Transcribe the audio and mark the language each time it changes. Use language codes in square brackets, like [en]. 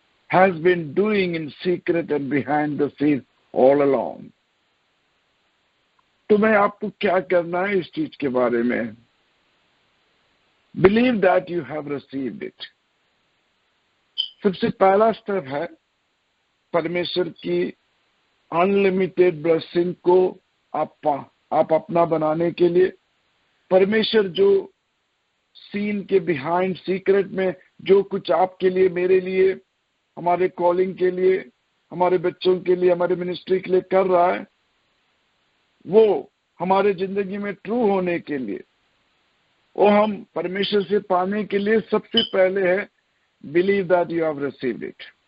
[en] Has been doing in secret and behind the scenes all along. [hi] तो मैं आपको क्या करना है इस चीज के बारे में? [en] Believe that you have received it. [hi] सबसे पहला स्टेप है परमेश्वर की अनलिमिटेड ब्लेसिंग को आप अपना बनाने के लिए। परमेश्वर जो सीन के बिहाइंड, सीक्रेट में जो कुछ आपके लिए, मेरे लिए, हमारे कॉलिंग के लिए, हमारे बच्चों के लिए, हमारे मिनिस्ट्री के लिए कर रहा है, वो हमारे जिंदगी में ट्रू होने के लिए, वो हम परमेश्वर से पाने के लिए सबसे पहले है [en] Believe that you have received it.